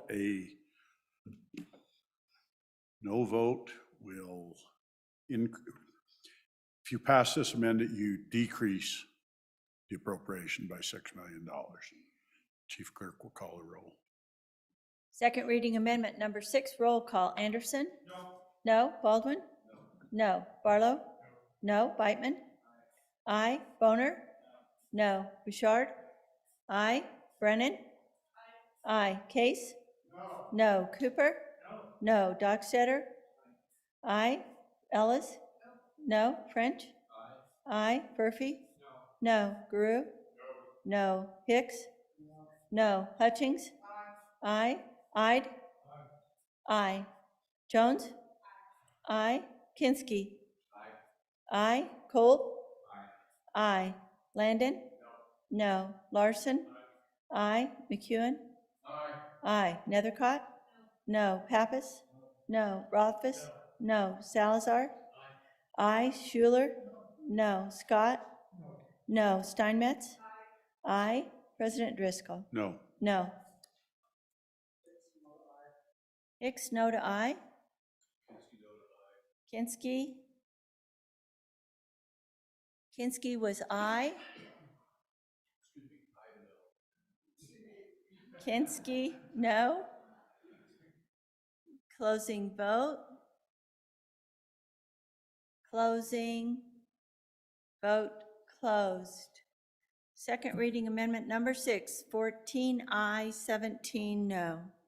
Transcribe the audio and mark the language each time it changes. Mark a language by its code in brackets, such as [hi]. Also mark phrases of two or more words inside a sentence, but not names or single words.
[en] A no vote will, if you pass this amendment, you decrease the appropriation by $6 million. Chief Clerk will call the roll. Second reading amendment number 6, roll call. Anderson? No. No. Baldwin? No. Barlow? No. Beitman? Aye. Boner? No. Bouchard? Aye. Brennan? Aye. Case? No. Cooper? No. Dockstader? Aye. Ellis? No. French? Aye. Murphy? No. Guru? No. Hicks? No. Hutchings? Aye. Ide? Aye. Jones? Aye. Kinski? Aye. Kolb? Aye. Landon? No. Larson? Aye. McEwen? Aye. Nethercott? No. Pappas? No. Rothfuss? No. Salazar? Aye. Schuler? No. Scott? No. Steinmetz? Aye. President Driscoll? No. No. Hicks, no to aye. Kinski? Kinski was aye. Kinski, no. Closing vote. Closing. Vote closed. Second reading amendment number 6, 14 aye, 17 no.